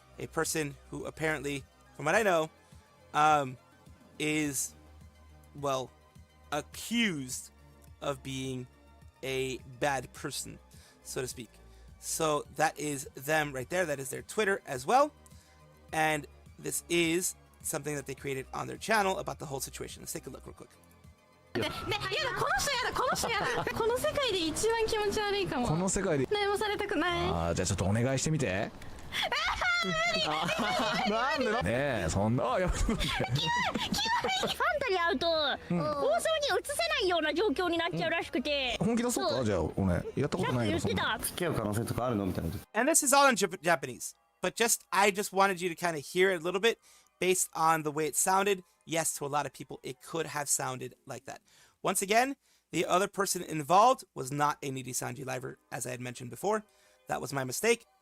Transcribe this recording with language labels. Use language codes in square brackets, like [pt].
[en] A person who apparently, from what I know, is, well, accused of being a bad person, so to speak. So that is them right there. That is their Twitter as well. And this is something that they created on their channel about the whole situation. Let's take a look real quick. [ja] この人やだこの世界で一番気持ち悪いかもこの世界で何もされたくないじゃあちょっとお願いしてみてなんでねえそんなやめてファンタに会うと放送に映せないような状況になっちゃうらしくて本気出そうかじゃあ俺やったことないよそんな付き合う可能性とかあるのみたいな [en] And this is all in Japanese, but I just wanted you to kind of hear it a little bit based on the way it sounded. Yes, to a lot of people, it could have sounded like that. Once again, the other person involved was not a Niji Sanji liver, as I had mentioned before. That was my mistake.